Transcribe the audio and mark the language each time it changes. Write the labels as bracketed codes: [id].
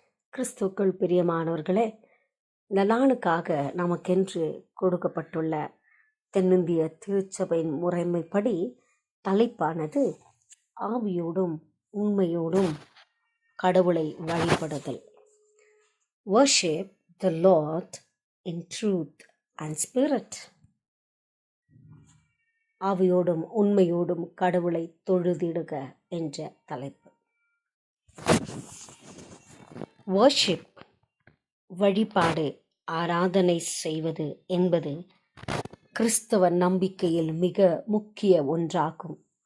[ta] கிறிஸ்துக்கள் பிரியமானவர்களே, இந்த நாளுக்காக நமக்கென்று கொடுக்கப்பட்டுள்ள தென்னிந்திய திருச்சபையின் முறைமைப்படி தலைப்பானது ஆவியோடும் உண்மையோடும் கடவுளை வழிபடுதல். [en] Worship the Lord in truth and spirit. [ta] ஆவியோடும் உண்மையோடும் கடவுளை தொழுதிடுக என்ற தலைப்பு. Worship, வழிபாடு, ஆராதனை செய்வது என்பது கிறிஸ்தவ நம்பிக்கையில் மிக முக்கிய ஒன்றாகும்.